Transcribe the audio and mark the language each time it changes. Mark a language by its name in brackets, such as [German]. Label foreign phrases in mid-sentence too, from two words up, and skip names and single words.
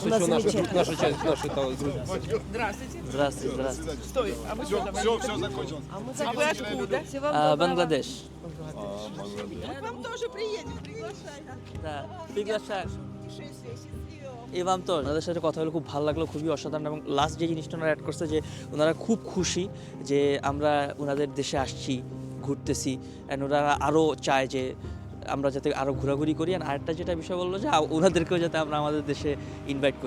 [Russian] У нас еще замечательно. наша часть, наши там грузины. Здравствуйте. Все закончилось. А мы откуда? Всего вам доброго. Бангладеш. Вам тоже приедем, приглашайте. Да, приглашаю. И вам тоже. [Bangla] ওনাদের সাথে কথা বলে খুব ভালো লাগলো, খুবই অসাধারণ। এবং লাস্ট যে জিনিসটা ওনারা অ্যাড করছে যে ওনারা খুব খুশি যে আমরা ওনাদের দেশে আসছি, ঘুরতেছি, অ্যান্ড ওনারা আরও চায় যে আমরা যাতে আরও ঘোরাঘুরি করি। আর আরেকটা যেটা বিষয় বললো যে ওনাদেরকেও যাতে আমরা আমাদের দেশে ইনভাইট করি।